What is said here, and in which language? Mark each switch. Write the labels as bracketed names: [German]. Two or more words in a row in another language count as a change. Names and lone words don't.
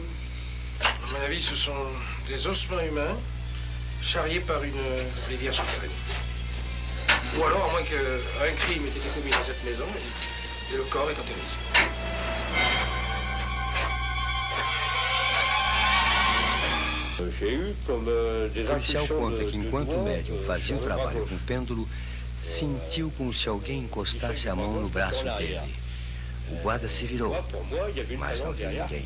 [French] À mon avis, ce sont des ossements humains charriés par une rivière souterraine. Ou alors, à moins qu'un crime ait été commis dans cette maison et le corps est enterré ici. [Portuguese] O policial conta que enquanto o médium fazia um trabalho com o pêndulo, sentiu como se alguém encostasse a mão no braço dele. O guarda se virou, mas não viu ninguém.